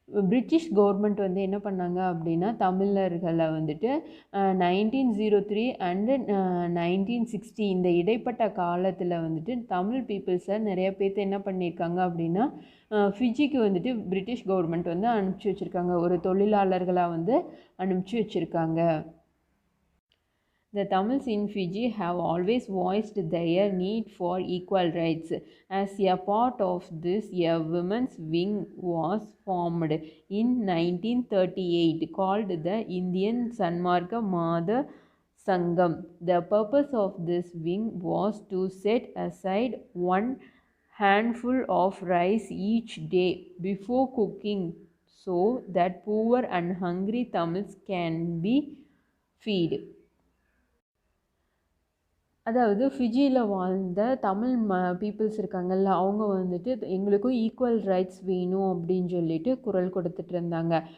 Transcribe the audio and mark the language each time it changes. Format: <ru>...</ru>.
<ta>British government வந்து என்ன பண்ணாங்க அப்படின்னா தமிழர்களை வந்துட்டு 1903 அண்டு 1960 இந்த இடைப்பட்ட காலத்தில் வந்துட்டு தமிழ் பீப்புள்ஸை நிறைய பேர்த்து என்ன பண்ணியிருக்காங்க அப்படின்னா ஃபிஜிக்கு வந்துட்டு பிரிட்டிஷ் கவர்மெண்ட் வந்து அனுப்பிச்சி வச்சுருக்காங்க, ஒரு தொழிலாளர்களாக வந்து அனுப்பிச்சி வச்சுருக்காங்க.</ta> <en>The Tamils in Fiji have always voiced their need for equal rights. As a part of this, a women's wing was formed in 1938 called the Indian Sanmarka Mother Sangam. The purpose of this wing was to set aside one handful of rice each day before cooking so that poor and hungry Tamils can be fed.</en> <ta>அதாவது ஃபிஜியில் வாழ்ந்த Tamil peoples இருக்காங்கல்ல, அவங்க வந்துட்டு எங்களுக்கும் equal rights வேணும் அப்படின்னு சொல்லிட்டு குரல் கொடுத்துட்டு இருந்தாங்க.</ta>